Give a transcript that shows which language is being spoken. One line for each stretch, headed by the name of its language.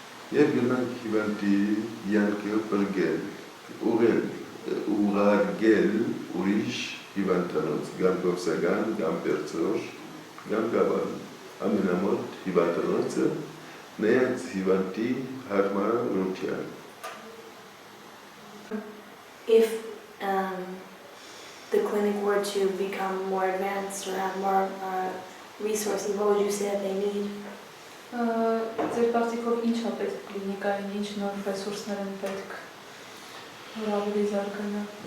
Armenian: Եվ գնանք հիվանդի յանքը պրգել, ուղարկել ուրիշ հիվանդանոց, գամ գովսական, գամ պերծոր, գամ գաբան, ամենամոտ հիվանդանոցը, նայած հիվանդի հարմար ռուտյան։
English: If the clinic were to become more advanced or have more resources, what would you say that they need?
Armenian: Ձեր կարծիքով ինչ է պետք կլինիկային, ինչ նոր ռեսուրսներ են պետք, որ ավելի զարգանա։